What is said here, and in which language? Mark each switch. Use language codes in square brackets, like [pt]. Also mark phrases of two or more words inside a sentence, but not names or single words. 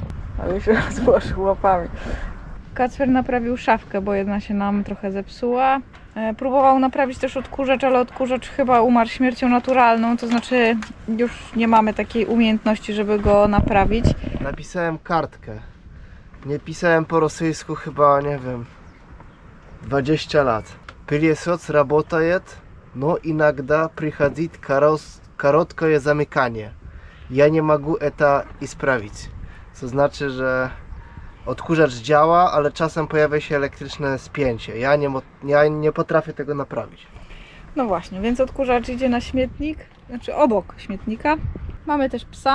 [pl] Ale się rozłożył łapami. Kacper naprawił szafkę, bo jedna się nam trochę zepsuła. Próbował naprawić też odkurzacz, ale odkurzacz chyba umarł śmiercią naturalną, to znaczy już nie mamy takiej umiejętności, żeby go naprawić. Napisałem kartkę. Nie pisałem po rosyjsku chyba, nie wiem, 20 lat. [ru] Пылесос работает, но иногда приходит короткое замыкание. [pl] Ja nie mogę to исправить. To znaczy, że odkurzacz działa, ale czasem pojawia się elektryczne spięcie. Ja nie potrafię tego naprawić. No właśnie, więc odkurzacz idzie na śmietnik, znaczy obok śmietnika. Mamy też psa.